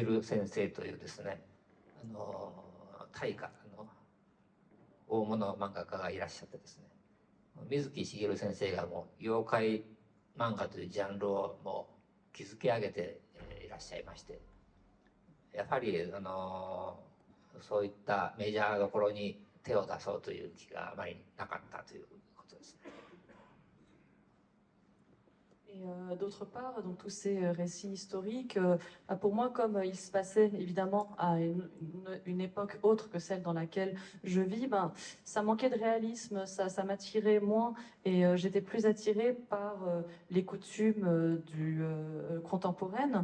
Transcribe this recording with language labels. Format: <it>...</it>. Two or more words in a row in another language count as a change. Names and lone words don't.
<ja>る先生というですね大家大物漫画家がいらっしゃってですね、水木しげる先生がもう妖怪漫画というジャンルをもう築き上げていらっしゃいまして、やはりそういったメジャーどころに手を出そうという気があまりなかったということですね。</ja> <fr>Et d'autre part, donc tous ces récits historiques, pour moi, comme il se passait évidemment à une époque autre que celle dans laquelle je vis, ben, ça manquait de réalisme, ça m'attirait moins et j'étais plus attirée par les coutumes contemporaines.</fr>